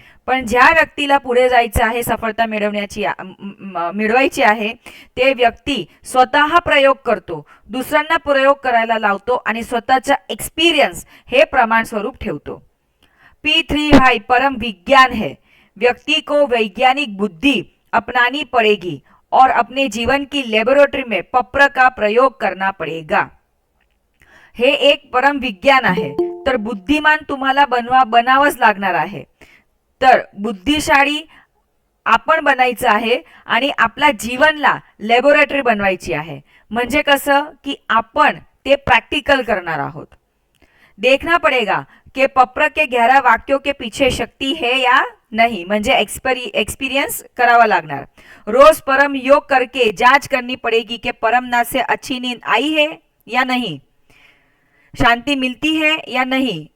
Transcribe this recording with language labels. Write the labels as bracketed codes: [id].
[mr] पण ज्या व्यक्तीला पुढे जायचं आहे, सफलता मिळवायची आहे, ते व्यक्ती स्वतः प्रयोग करतो, दुसऱ्यांना प्रयोग करायला लावतो आणि स्वतःचा एक्सपिरियन्स हे प्रमाण स्वरूप ठेवतो. [hi] P3Y परम विज्ञान है. व्यक्ति को वैज्ञानिक बुद्धि अपनानी पड़ेगी और अपने जीवन की लेबोरेटरी में पप्र का प्रयोग करना पड़ेगा. [mr] हे एक परम विज्ञान आहे. तर बुद्धिमान तुम्हाला बनावंच लागणार आहे. तर बुद्धिशाळी आपण बनायचं आहे आणि आपल्या जीवनला लॅबोरेटरी बनवायची आहे. म्हणजे कसं की आपण ते प्रॅक्टिकल करणार आहोत. [hi] देखना पड़ेगा कि पप्र के 11 वाक्यों के पीछे शक्ति है या नहीं, [mr] म्हणजे एक्सपीरियंस करावा लागणार. [hi] रोज परम योग करके जांच करनी पड़ेगी कि परमनाथ से अच्छी नींद आई है या नहीं, शांति मिलती है या नहीं,